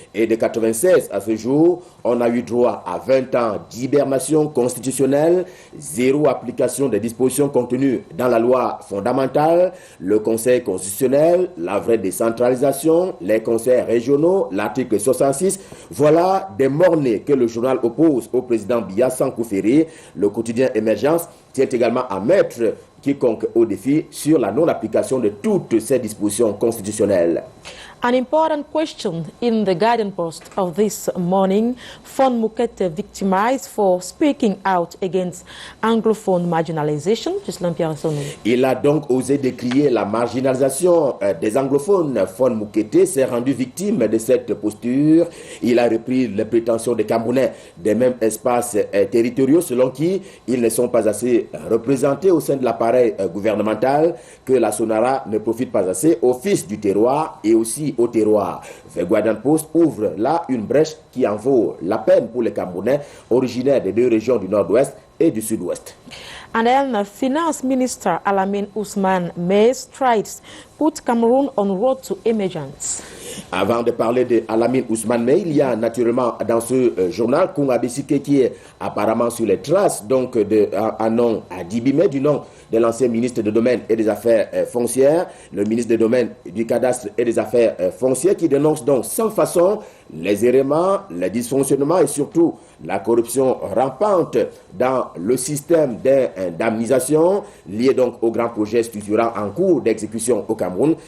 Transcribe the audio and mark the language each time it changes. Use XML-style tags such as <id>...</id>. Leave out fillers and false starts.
<fr>Et de 96 à ce jour, on a eu droit à 20 ans d'hibernation constitutionnelle, zéro application des dispositions contenues dans la loi fondamentale, le Conseil constitutionnel, la vraie décentralisation, les conseils régionaux, l'article 66. Voilà des mornées que le journal oppose au président Biya sans coup ferré. Le quotidien Émergence tient également à mettre quiconque au défi sur la non-application de toutes ces dispositions constitutionnelles.</fr> <en>An important question in the Guardian Post of this morning, Fon Moukete victimized for speaking out against Anglophone marginalization.</en> <fr>Il a donc osé décrier la marginalisation des anglophones. Fon Moukete s'est rendu victime de cette posture. Il a repris les prétentions des Camerounais des mêmes espaces territoriaux selon qui ils ne sont pas assez représentés au sein de l'appareil gouvernemental, que la Sonara ne profite pas assez au fils du terroir et aussi au terroir. The Guardian Post ouvre là une brèche qui en vaut la peine pour les Camerounais originaires des deux régions du Nord-Ouest et du Sud-Ouest.</fr> <en>And then Finance Minister Alamine Ousmane May strides put Cameroon on road to emergence.</en> <fr>Avant de parler de Alamine Ousmane May, il y a naturellement dans ce journal Kounga Bessike qui est apparemment sur les traces donc de un nom à Dibime, du nom de l'ancien ministre des Domaines et des Affaires foncières, le ministre des Domaines, du Cadastre et des Affaires foncières, qui dénonce donc sans façon les éléments, les dysfonctionnements et surtout la corruption rampante dans le système d'indemnisation lié donc au grand projet structurant en cours d'exécution au Cameroun.</fr>